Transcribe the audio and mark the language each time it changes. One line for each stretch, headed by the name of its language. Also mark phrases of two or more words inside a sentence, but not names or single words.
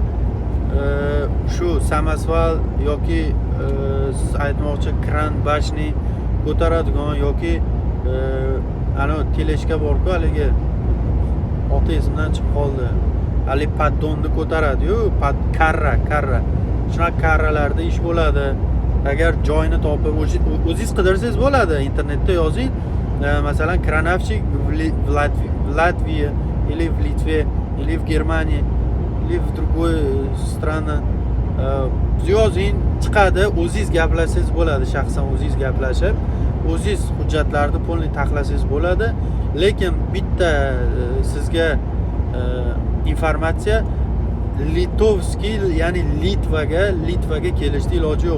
Uzbek: Shu samosval yoki siz aytmoqchi kran bashni ko'taradigan yoki ana teleshka bor-ku, haligi oti esimdan chiqib qoldi. Hali paddonni ko'taradi-yu, karra. Shunaqa karralarda ish bo'ladi. Agar joyini topib o'zingiz qidirsangiz bo'ladi, internetda yozing. Masalan, kranovchik
Russian: в Латвии или в Литве или в Германии или в другой стране
Uzbek: yozing, chiqadi. O'zingiz gaplashsangiz bo'ladi, shaxsan o'zingiz gaplashib, o'zingiz hujjatlarni polni taxlasangiz bo'ladi. Lekin bitta sizga informatsiya, litovskiy, ya'ni Litvaga kelishdi iloji yo'q.